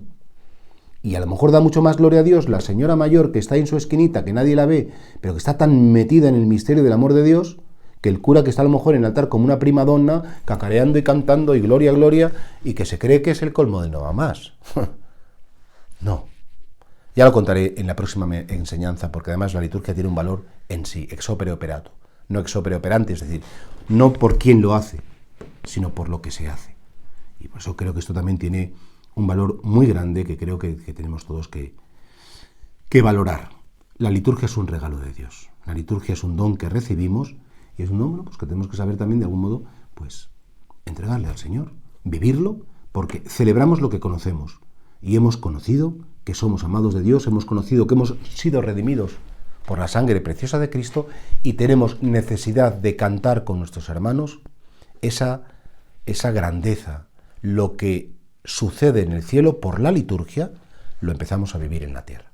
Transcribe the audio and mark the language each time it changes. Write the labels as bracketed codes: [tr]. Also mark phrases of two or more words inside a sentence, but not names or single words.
[es] Y a lo mejor da mucho más gloria a Dios la señora mayor que está en su esquinita, que nadie la ve, pero que está tan metida en el misterio del amor de Dios, que el cura que está a lo mejor en el altar como una primadonna, cacareando y cantando y gloria, gloria, y que se cree que es el colmo de no va más. No. Ya lo contaré en la próxima enseñanza, porque además la liturgia tiene un valor en sí, [la] ex opere operato, no ex opere operante, [es] es decir, no por quién lo hace, sino por lo que se hace. Y por eso creo que esto también tiene un valor muy grande que creo que tenemos todos que valorar. La liturgia es un regalo de Dios, la liturgia es un don que recibimos y es un don pues, que tenemos que saber también de algún modo pues entregarle al Señor, vivirlo, porque celebramos lo que conocemos y hemos conocido que somos amados de Dios, hemos conocido que hemos sido redimidos por la sangre preciosa de Cristo y tenemos necesidad de cantar con nuestros hermanos esa grandeza, lo que sucede en el cielo por la liturgia, lo empezamos a vivir en la tierra.